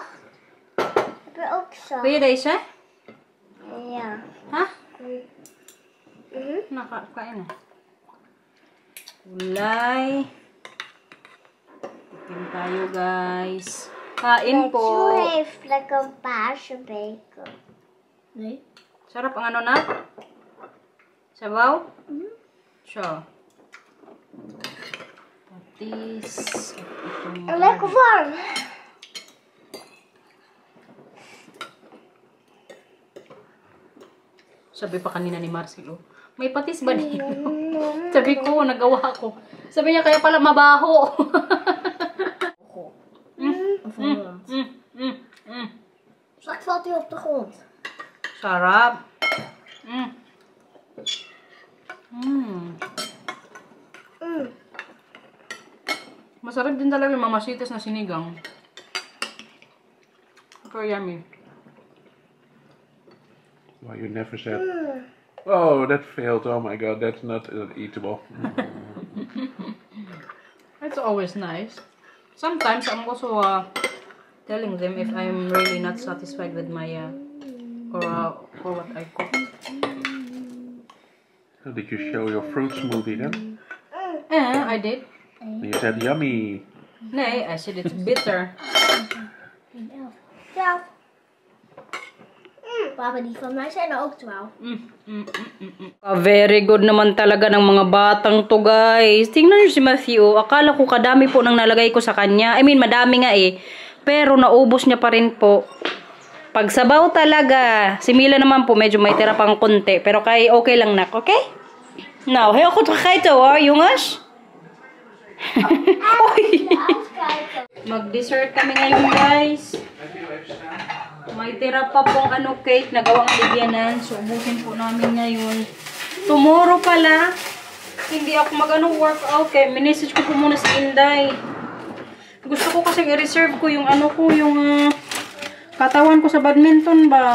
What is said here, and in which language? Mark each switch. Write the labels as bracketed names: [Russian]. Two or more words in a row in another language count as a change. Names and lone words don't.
[Filipino] Pwede siya? Ja. Ha? Nakakain na. Gulay. Tikim tayo guys. Kain po. [Dutch] Zo heeft lekker paasbacon. Nee. [Filipino] Sarap ang na? Sabaw? Siya. Patis. [Dutch] Lekker warm. [Filipino] Sabi pa kanina ni Marcelo, may patis ba dito? Sabi ko, nagawa ko. Sabi niya, kaya pala mabaho. [Dutch] Straks valt hij op de grond. [Filipino] Sarap. Masarap din talaga yung mamasitas na sinigang. [English] Super yummy. Well, you never said, oh, that failed. Oh my God, that's not eatable. It's always nice. Sometimes I'm also telling them if I'm really not satisfied with my or what I cook. So did you show your fruit smoothie then? I did. You said yummy. Nee, I said it's bitter. Ja. [Dutch] Papa, die van mij zijn er ook 12. [English] Very good [Filipino] naman talaga ng mga batang to, guys. Tingnan niyo si Matthew. Akala ko kadami po nang nalagay ko sa kanya. [English] I mean, [Filipino] madami nga eh. Pero naubos niya pa rin po. Pagsabaw talaga. Si Mila naman po, medyo may tira pang konti. Pero okay lang, nak. Okay? [Dutch] Nou, heel goed gegeten hoor, jongens. [Filipino] Mag-dessert kami ngayon, guys. May tira pa pong cake na gawang ligyanan. So, ubusin po namin ngayon. Tomorrow pala, hindi ako workout. Kaya minisage ko po muna si Inday. Gusto ko kasi i-reserve ko yung yung katawan ko sa badminton ba.